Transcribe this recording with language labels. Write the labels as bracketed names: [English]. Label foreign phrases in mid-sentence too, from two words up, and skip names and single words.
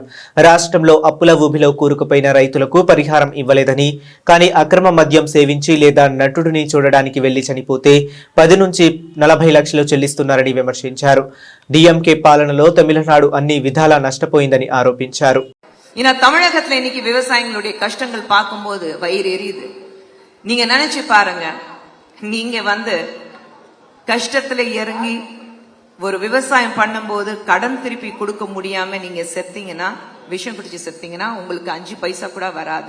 [Telugu] రాష్ట్రంలో అప్పుల ఊబిలో కూరుకుపోయిన రైతులకు పరిహారం ఇవ్వలేదని, కానీ అక్రమ మద్యం సేవించి లేదా నటుడిని చూడడానికి వెళ్లి చనిపోతే 10 నుంచి 40 లక్షలు చెల్లిస్తున్నారని విమర్శించారు. డిఎంకే పాలనలో తమిళనాడు అన్ని విధాలా నష్టపోయిందని ఆరోపించారు. [Tamil] தமிழகத்துல இன்னைக்கு விவசாயிகளுடைய கஷ்டங்கள் பார்க்கும்போது வயிறு எரியுது. நீங்க நினைச்சு பாருங்க, நீங்க கஷ்டத்துல இறங்கி ஒரு விவசாயம் பண்ணும்போது கடன் திருப்பி கொடுக்க முடியாம நீங்க செத்தீங்கன்னா, விஷம் குடிச்சு செத்தீங்கன்னா உங்களுக்கு 5 பைசா கூட வராது.